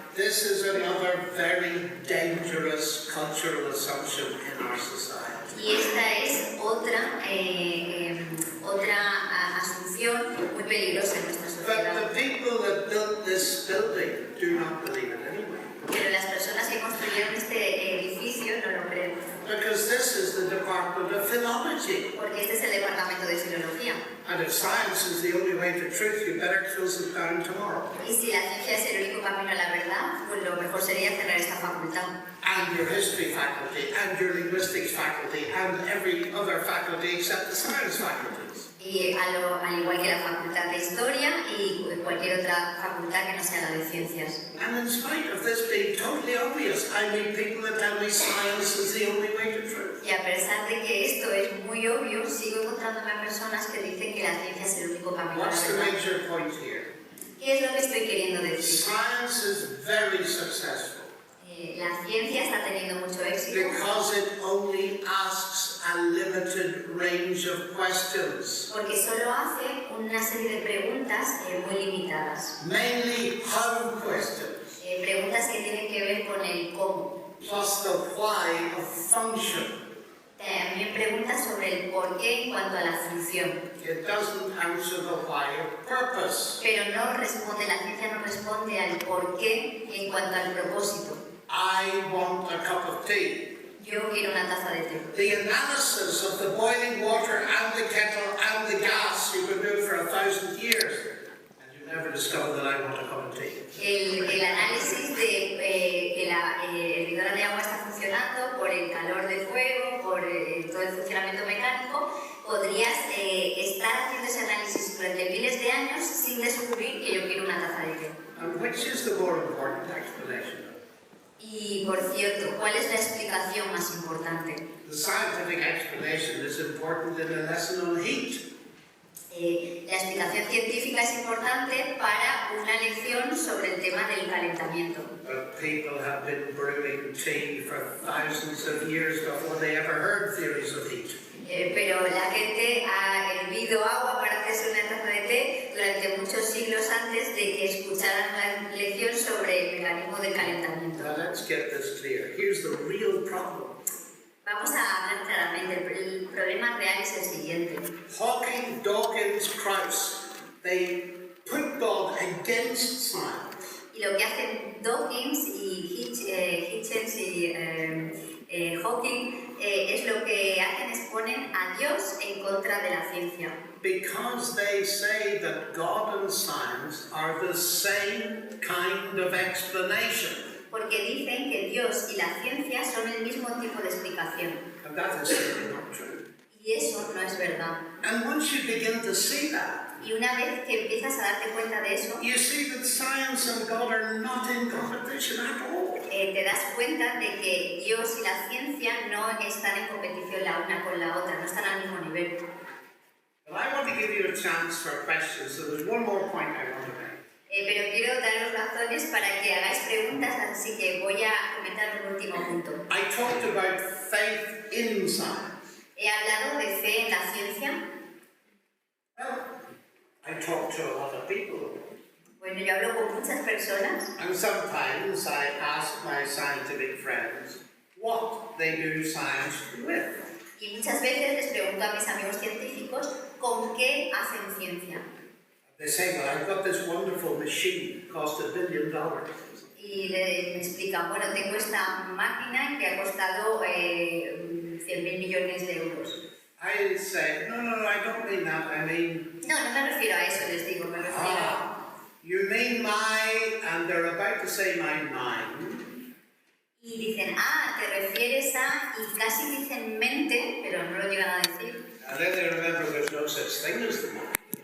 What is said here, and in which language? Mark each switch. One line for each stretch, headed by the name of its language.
English: This is another very dangerous cultural assumption in our society.
Spanish: Y esta es otra asunción muy peligrosa en nuestra
English: But
Spanish: sociedad.
English: the people that built this building do not believe it anyway.
Spanish: Pero las personas que construyeron este edificio no lo creen,
English: Because this is the Department of Philology.
Spanish: porque este es el departamento de filología.
English: And if science is the only way to truth, you better close it down tomorrow.
Spanish: Y si la ciencia es el único camino a la verdad, pues lo mejor sería cerrar esta facultad.
English: And your history faculty, and your linguistics faculty, and every other faculty except the science faculties.
Spanish: Y al igual que la facultad de historia y cualquier otra facultad que no sea la de ciencias.
English: And in spite of this being totally obvious, I meet people that tell me science is the only way to truth.
Spanish: Y a pesar de que esto es muy obvio, sigo encontrándome a personas que dicen que la ciencia es el único camino a la
English: What's the
Spanish: verdad.
English: major point here?
Spanish: ¿Qué es lo que estoy queriendo decir?
English: Science is very successful
Spanish: La ciencia está teniendo mucho éxito
English: because it only asks a limited range of questions,
Spanish: porque solo hace una serie de preguntas muy limitadas.
English: mainly how questions,
Spanish: Preguntas que tienen que ver con el cómo.
English: plus the why of function.
Spanish: También preguntas sobre el por qué en cuanto a la función.
English: It doesn't answer the why of purpose.
Spanish: Pero no responde, la ciencia no responde al por qué en cuanto al propósito.
English: I want a cup of tea.
Spanish: Yo quiero una taza de té.
English: The analysis of the boiling water and the kettle and the gas you can do for 1,000 years, and you never discover that I want a cup of tea.
Spanish: El análisis de que la hervidora de agua está funcionando por el calor del fuego, por todo el funcionamiento mecánico, podrías estar haciendo ese análisis durante miles de años sin descubrir que yo quiero una taza de té.
English: And which is the more important explanation?
Spanish: Y por cierto, ¿cuál es la explicación más importante?
English: The scientific explanation is important in a lesson on heat.
Spanish: La explicación científica es importante para una lección sobre el tema del calentamiento.
English: But people have been brewing tea for thousands of years before they ever heard theories of heat.
Spanish: Pero la gente ha hervido agua para hacerse una taza de té durante muchos siglos antes de que escucharan la lección sobre el mecanismo del calentamiento.
English: Now let's get this clear. Here's the real problem.
Spanish: Vamos a hablar claramente. El problema real es el siguiente.
English: Hawking, Dawkins, Krauss, they put God against science.
Spanish: Y lo que hacen Dawkins y Hitchens y Hawking es lo que hacen es ponen a Dios en contra de la ciencia.
English: Because they say that God and science are the same kind of explanation.
Spanish: Porque dicen que Dios y la ciencia son el mismo tipo de explicación.
English: And that is simply not true.
Spanish: Y eso no es verdad.
English: And once you begin to see that,
Spanish: Y una vez que empiezas a darte cuenta de eso,
English: you see that science and God are not in competition at all.
Spanish: te das cuenta de que Dios y la ciencia no están en competición la una con la otra, no están al mismo nivel.
English: But I want to give you a chance for questions, so there's one more point I want to make.
Spanish: Pero quiero daros razones para que hagáis preguntas, así que voy a comentar un último punto.
English: I talked about faith in science.
Spanish: He hablado de fe en la ciencia.
English: Well, I talk to a lot of people.
Spanish: Bueno, yo hablo con muchas personas
English: And sometimes I ask my scientific friends what they do science with.
Spanish: y muchas veces les pregunto a mis amigos científicos con qué hacen ciencia.
English: They say, well, I've got this wonderful machine, cost $1 billion.
Spanish: Y me explican, bueno, tengo esta máquina que ha costado 100.000 millones de euros.
English: I say, no, I don't mean that. I mean,
Spanish: No, no me refiero a eso, les digo, me refiero
English: you mean and they're about to say my mind.
Spanish: Y dicen, te refieres a, y casi dicen mente, pero no lo llegan a decir.
English: And then they remember there's no such thing as the mind.